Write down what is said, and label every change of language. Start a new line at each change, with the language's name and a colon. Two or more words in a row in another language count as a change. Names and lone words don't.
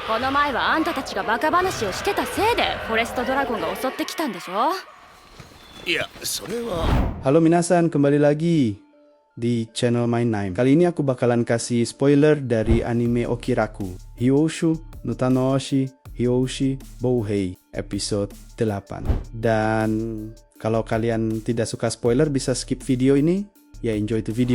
Japanese: この前はあんたたちがバカ話をしてたせいでフォレストドラゴンが襲ってきたんでしょ。いや、それは...
Indonesian: Halo minasan, kembali lagi di channel Main Nine. Kali ini aku bakalan kasih spoiler dari anime Okiraku, Hyoshu no Tanoshi Hyoshi Bouhei episode 8. Dan kalau kalian tidak suka spoiler bisa skip video ini, ya
English: enjoy the video.